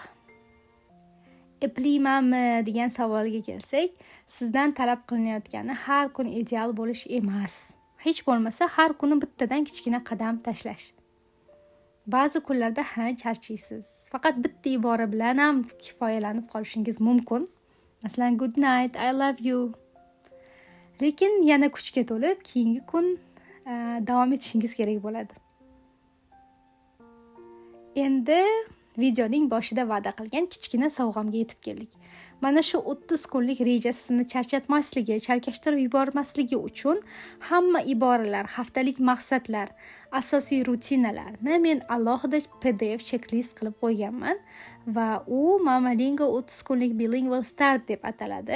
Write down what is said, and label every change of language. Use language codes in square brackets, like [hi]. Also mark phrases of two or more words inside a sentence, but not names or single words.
[uz] Eplaymanmi degan savolga kelsak, sizdan talab qilinayotgani har kun ideal bo'lish emas. Hech bo'lmasa har kuni bittadan kichkina qadam tashlash. Ba'zi kunlarda charchaysiz. Faqat bitta ibora bilan ham kifoyalanib qolishingiz mumkin. Masalan, [en] good night, I love you. [uz] Lekin yana kuchga to'lib, keyingi kun davom etishingiz kerak bo'ladi. Endi videoning boshida va'da qilgan kichkina sovg'amga yetib keldik. Mana shu 30 kunlik reja sizni charchatmasligi, chalkashtirib yubormasligi uchun hamma iboralar, haftalik maqsadlar, asosiy rutinalarni men alohida PDF checklist qilib qo'yganman va u Mamalingo 30 kunlik bilingual start deb ataladi.